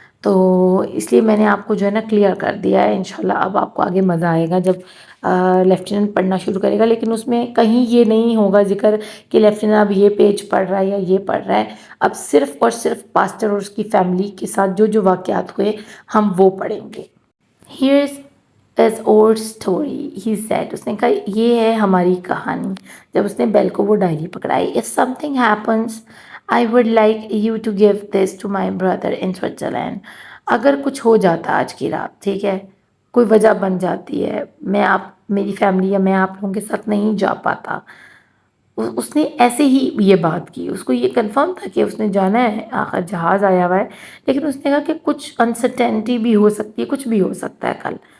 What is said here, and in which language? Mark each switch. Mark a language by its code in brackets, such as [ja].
[ur] تو اس لیے میں نے آپ کو جو ہے نا کلیئر کر دیا ہے. انشاءاللہ اب آپ کو آگے مزہ آئے گا جب لیفٹیننٹ پڑھنا شروع کرے گا، لیکن اس میں کہیں یہ نہیں ہوگا ذکر کہ لیفٹیننٹ اب یہ پیج پڑھ رہا ہے یا یہ پڑھ رہا ہے. اب صرف اور صرف پاسٹر اور اس کی فیملی کے ساتھ جو واقعات ہوئے ہم وہ پڑھیں گے. [en] Here's is our story, he said. [ur] اس نے کہا یہ ہے ہماری کہانی، جب اس نے بیل کو وہ diary پکڑائی. [en] If something happens, I would like you to give this to my brother in Switzerland. [ur] اگر کچھ ہو جاتا آج کی رات، ٹھیک ہے، کوئی وجہ بن جاتی ہے، میری فیملی یا میں آپ لوگوں کے ساتھ نہیں جا پاتا. اس نے ایسے ہی یہ بات کی، اس کو یہ کنفرم تھا کہ اس نے جانا ہے، آخر جہاز آیا ہوا ہے، لیکن اس نے کہا کہ کچھ انسرٹینٹی بھی ہو سکتی ہے، کچھ بھی ہو سکتا ہے کل.